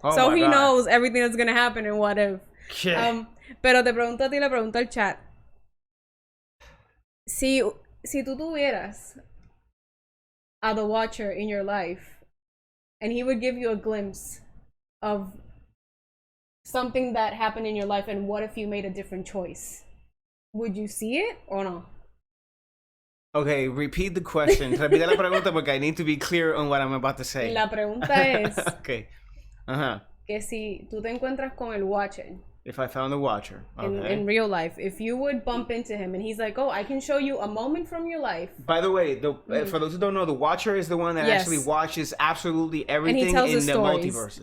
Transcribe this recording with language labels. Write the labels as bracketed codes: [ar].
[en] So he knows everything that's gonna happen in What If. [es] Pero te pregunto a ti, le pregunto al chat. Si tú tuvieras a [en] The Watcher in your life and he would give you a glimpse of something that happened in your life and what if you made a different choice, would you see it or no? Okay, repeat the question. [es] Repite la pregunta porque [en] I need to be clear on what I'm about to say. [es] La pregunta es [en] okay. [es] Que si tú te encuentras con el Watcher [en] if I found the Watcher in real life, if you would bump into him and he's like, oh, I can show you a moment from your life. By the way, for those who don't know, the Watcher is the one that actually watches absolutely everything in the multiverses.